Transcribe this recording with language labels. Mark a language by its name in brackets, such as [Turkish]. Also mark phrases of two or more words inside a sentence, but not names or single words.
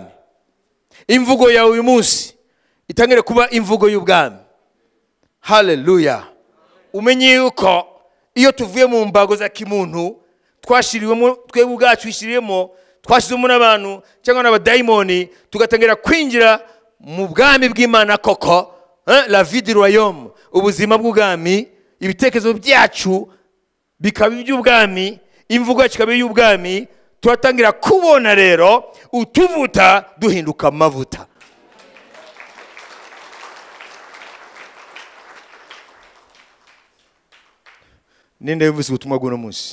[Kinyarwanda] Imvugo yawe uyu munsi itangire kuba imvugo y'ubwami. Haleluya. Umenye yuko iyo tuvuye mu mbago za kimuntu twashiriwemo, twebwe ubwacu twishiriyemo, twashizemo n'abantu cyangwa n'abadayimoni, tugatangira kwinjira mu bwami bw'Imana koko, [French] la vie du royaume, [Kinyarwanda] ubuzima bw'ubwami. Ibitekerezo byacu bikaba iby'ubwami, imvugo yacu ikaba iy'ubwami. Turatangira kubona rero utuvuta duhinduka amavuta. Ninde yumvise ubutumwa bw'uno munsi?